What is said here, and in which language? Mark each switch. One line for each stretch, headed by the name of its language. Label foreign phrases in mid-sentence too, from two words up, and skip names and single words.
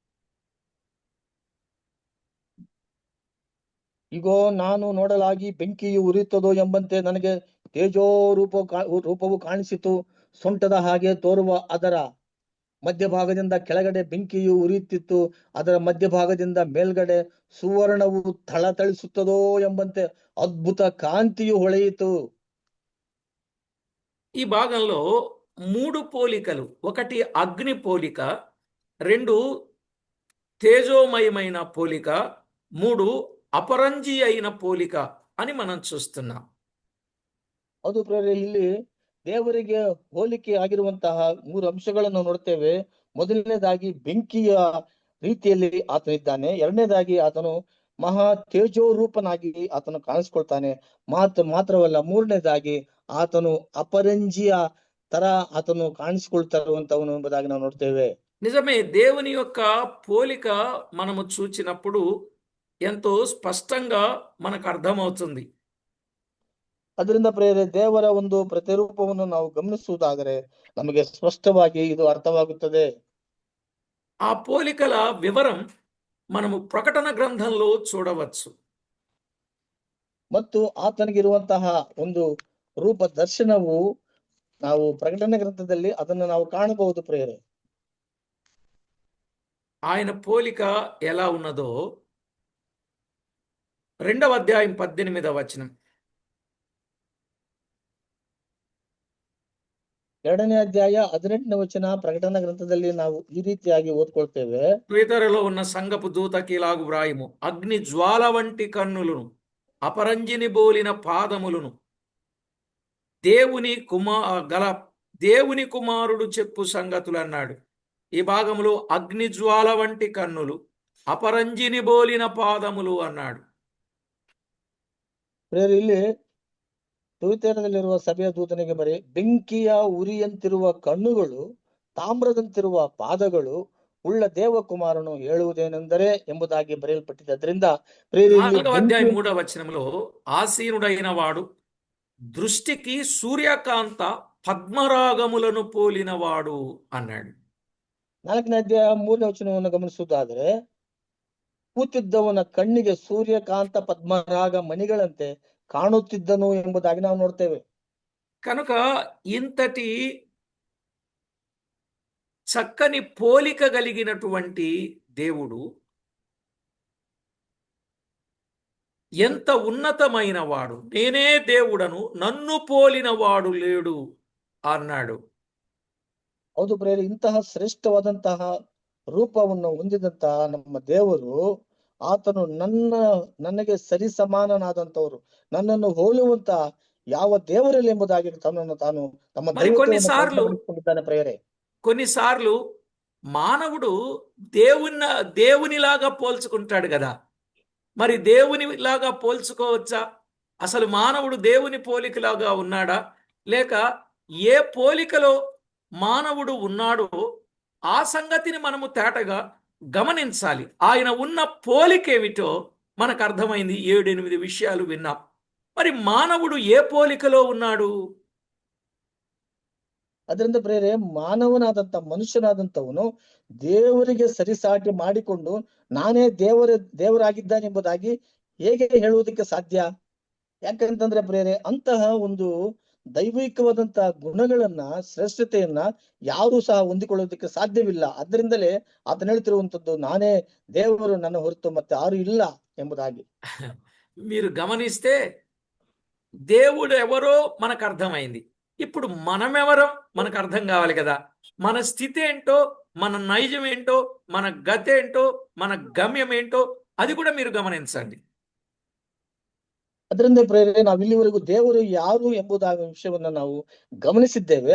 Kannada: ಇಗೋ ನಾನು ನೋಡಲಾಗಿ ಬೆಂಕಿಯು ಉರಿಯುತ್ತದೋ ಎಂಬಂತೆ ನನಗೆ ತೇಜೋ ರೂಪವು ಕಾಣಿಸಿತು. ಸೊಂಟದ ಹಾಗೆ ತೋರುವ ಅದರ ಮಧ್ಯಭಾಗದಿಂದ ಕೆಳಗಡೆ ಬೆಂಕಿಯು ಉರಿಯುತ್ತಿತ್ತು. ಅದರ ಮಧ್ಯಭಾಗದಿಂದ ಮೇಲ್ಗಡೆ ಸುವರ್ಣವು ಥಳಥಳಿಸುತ್ತದೋ ಎಂಬಂತೆ ಅದ್ಭುತ ಕಾಂತಿಯು ಹೊಳೆಯಿತು.
Telugu: ఈ భాగంలో 3 పోలికలు, ఒకటి అగ్ని పోలిక, 2 తేజోమయమైన పోలిక, 3 అపరంజి అయిన పోలిక అని మనం చూస్తున్నాం.
Kannada: ಅದು ಪ್ರೇರೆ ಇಲ್ಲಿ ದೇವರಿಗೆ ಹೋಲಿಕೆ ಆಗಿರುವಂತಹ 3 ಅಂಶಗಳನ್ನು ನೋಡ್ತೇವೆ. ಮೊದಲನೇದಾಗಿ ಬೆಂಕಿಯ ರೀತಿಯಲ್ಲಿ ಆತನಿದ್ದಾನೆ. ಎರಡನೇದಾಗಿ ಆತನು ಮಹಾ ತೇಜೋ ರೂಪನಾಗಿ ಆತನು ಕಾಣಿಸ್ಕೊಳ್ತಾನೆ. ಮಾತ್ರವಲ್ಲ, ಮೂರನೇದಾಗಿ ಆತನು ಅಪರಂಜಿಯ ತರ ಆತನು ಕಾಣಿಸಿಕೊಳ್ತಾ ಇರುವಂತವನು ಎಂಬುದಾಗಿ ನಾವು ನೋಡ್ತೇವೆ.
Telugu: నిజమే. దేవుని యొక్క పోలిక మనము చూచినప్పుడు ఎంతో స్పష్టంగా మనకు అర్థమవుతుంది.
Kannada: ಅದರಿಂದ ಪ್ರೇರೆ ದೇವರ ಒಂದು ಪ್ರತಿರೂಪವನ್ನು ನಾವು ಗಮನಿಸುವುದಾದರೆ ನಮಗೆ ಸ್ಪಷ್ಟವಾಗಿ ಇದು ಅರ್ಥವಾಗುತ್ತದೆ.
Telugu: ఆ పోలికల వివరం మనము ప్రకటన గ్రంథంలో చూడవచ్చు.
Kannada: ಮತ್ತು ಆತನಿಗಿರುವಂತಹ ಒಂದು ರೂಪ ದರ್ಶನವು ನಾವು ಪ್ರಕಟಣೆ ಗ್ರಂಥದಲ್ಲಿ ಅದನ್ನು ನಾವು ಕಾಣಬಹುದು ಪ್ರೇರೆ.
Telugu: ఆయన పోలిక ఎలా ఉన్నదో 2వ అధ్యాయం 18వ వచనం.
Kannada: 2ನೇ ಅಧ್ಯಾಯ 18ನೇ ವಚನ ಪ್ರಕಟಣಾ ಗ್ರಂಥದಲ್ಲಿ ನಾವು ಈ ರೀತಿಯಾಗಿ ಓದ್ಕೊಳ್ತೇವೆ.
Telugu: తుయతరలో ఉన్న సంగపు దూతకి ఇలాగు వ్రాయుము, అగ్ని జ్వాల వంటి కన్నులను, అపరంజిని బోలిన పాదములను దేవుని కుమారుడు చెప్పు సంగతులు అన్నాడు. ఈ భాగంలో అగ్ని జ్వాల వంటి కన్నులు, అపరంజిని బోలిన పాదములు అన్నాడు.
Kannada: ಪ್ರೇರೆ ಇಲ್ಲಿ ತುಯಿತೇರದಲ್ಲಿರುವ ಸಭೆಯ ದೂತನಿಗೆ ಬರೀ, ಬೆಂಕಿಯ ಉರಿಯಂತಿರುವ ಕಣ್ಣುಗಳು, ತಾಮ್ರದಂತಿರುವ ಪಾದಗಳು ಉಳ್ಳ ದೇವಕುಮಾರನು ಹೇಳುವುದೇನೆಂದರೆ ಎಂಬುದಾಗಿ ಬರೆಯಲ್ಪಟ್ಟಿದೆ. ಅದರಿಂದ ಪ್ರೇರೆ
Telugu: 4వ అధ్యాయం 3వ వచనంలో ఆసీనుడైన వాడు దృష్టికి సూర్యకాంత పద్మరాగములను పోలినవాడు అన్నాడు.
Kannada: 4ನೇ ಅಧ್ಯಾಯ 3ನೇ ವಚನವನ್ನು ಗಮನಿಸುವುದಾದರೆ, ಕೂತಿದ್ದವನ ಕಣ್ಣಿಗೆ ಸೂರ್ಯಕಾಂತ ಪದ್ಮರಾಗ ಮಣಿಗಳಂತೆ ಕಾಣುತ್ತಿದ್ದನು ಎಂಬುದಾಗಿ ನಾವು ನೋಡ್ತೇವೆ.
Telugu: కనుక ఇంతటి చక్కని పోలిక కలిగినటువంటి దేవుడు ఎంత ఉన్నతమైన వాడు, నేనే దేవుడను, నన్ను పోలిన వాడు లేడు అన్నాడు.
Kannada: ಹೌದು ಪ್ರೇರೆ, ಇಂತಹ ಶ್ರೇಷ್ಠವಾದಂತಹ ರೂಪವನ್ನು ಹೊಂದಿದಂತಹ ನಮ್ಮ ದೇವರು, ಆತನು ನನಗೆ ಸರಿ ಸಮಾನನಾದಂತವರು, ನನ್ನನ್ನು ಹೋಲುವಂತ ಯಾವ ದೇವರಲ್ಲಿ ಎಂಬುದಾಗಿ ತನ್ನನ್ನು ತಾನು ತಮ್ಮ ದೈವತ್ವವನ್ನು ಪ್ರೇರೆ.
Telugu: కొన్నిసార్లు మానవుడు దేవునిలాగా పోల్చుకుంటాడు కదా. మరి దేవునిలాగా పోల్చుకోవచ్చా? అసలు మానవుడు దేవుని పోలికలాగా ఉన్నాడా? లేక ఏ పోలికలో మానవుడు ఉన్నాడో ఆ సంగతిని మనము తేటగా గమనించాలి. ఆయన ఉన్న పోలికేమిటో మనకు అర్థమైంది. 7-8 విషయాలు విన్నాం. మరి మానవుడు ఏ పోలికలో ఉన్నాడు?
Kannada: ಅದರಿಂದ ಪ್ರೇರೆ ಮಾನವನಾದಂತ ಮನುಷ್ಯನಾದಂತವನು ದೇವರಿಗೆ ಸರಿಸಾಟಿ ಮಾಡಿಕೊಂಡು ನಾನೇ ದೇವರಾಗಿದ್ದಾನೆಂಬುದಾಗಿ ಹೇಗೆ ಹೇಳುವುದಕ್ಕೆ ಸಾಧ್ಯ? ಯಾಕಂತಂದ್ರೆ ಪ್ರೇರೆ ಅಂತಹ ಒಂದು ದೈವಿಕವಾದಂತ ಗುಣಗಳನ್ನ ಶ್ರೇಷ್ಠತೆಯನ್ನ ಯಾರು ಸಹ ಹೊಂದಿಕೊಳ್ಳೋದಕ್ಕೆ ಸಾಧ್ಯವಿಲ್ಲ. ಅದರಿಂದಲೇ ಆತನ ಹೇಳ್ತಿರುವಂತದ್ದು ನಾನೇ ದೇವರು, ನನ್ನ ಹೊರತು ಮತ್ತೆ ಯಾರು ಇಲ್ಲ ಎಂಬುದಾಗಿ.
Telugu: మీరు గమనిస్తే దేవుడు ఎవరో మనకు అర్థమైంది. ఇప్పుడు మనమెవరో మనకు అర్థం కావాలి కదా. మన స్థితి ఏంటో, మన నైజం ఏంటో, మన గతి ఏంటో, మన గమ్యం ఏంటో అది కూడా మీరు గమనించండి.
Kannada: ಅದರಿಂದ ಪ್ರೇರೆ ನಾವು ಇಲ್ಲಿವರೆಗೂ ದೇವರು ಯಾರು ಎಂಬುದಾದ ವಿಷಯವನ್ನ ನಾವು ಗಮನಿಸಿದ್ದೇವೆ.